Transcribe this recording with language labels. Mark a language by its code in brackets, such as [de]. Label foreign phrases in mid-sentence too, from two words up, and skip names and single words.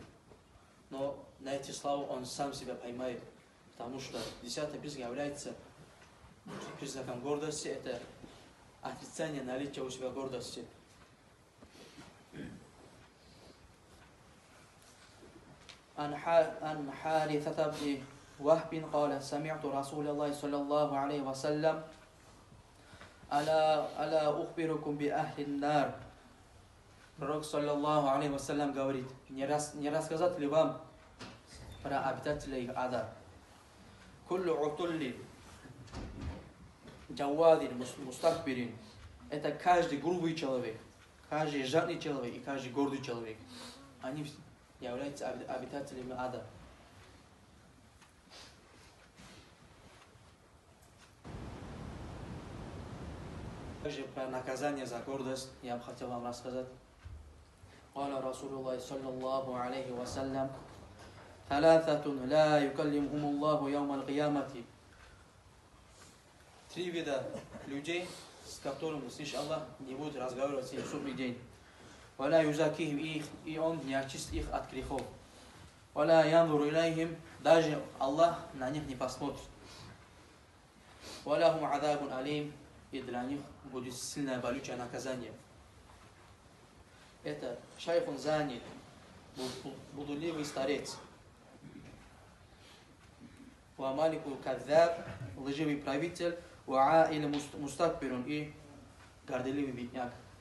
[ru] Но на эти слова он сам себя поймает, потому что 10-й признак является признаком гордости, это отрицание наличия у себя гордости. [ar] عن حارثة بن وهب قال سمعت رسول الله صلى الله عليه وسلم ألا أخبركم بأهل النار. [ru] Пророк, [ar] صلى الله عليه وسلم, [ru] говорит, не рассказать ли вам про обитателей ада? [ar] كل عتل جواظ مستكبر. [ru] Это каждый грубый человек, каждый жадный человек и каждый гордый человек. Они являются обитателями ада. Также про наказание за гордость я бы хотел вам рассказать. [ar] قال رسول الله صلى الله عليه وسلم ثلاثة لا يكلمهم الله يوم القيامة. [ru] Три вида людей, с которыми, слышь, Аллах не будет разговаривать с ним в судный день. [ar] ولا يزكيهم, [ru] и он не очистит их от грехов. [ar] ولا ينظر إليهم, [ru] даже Аллах на них не посмотрит. [ar] ولا هم عذاب أليم, [ru] и для них будет сильное болючее наказание. Это [ar] شيخ زان, [ru] блудливый старец. [ar] ملك كذاب, [ru] лживый правитель. Или мустакбирун, и горделивый бедняк.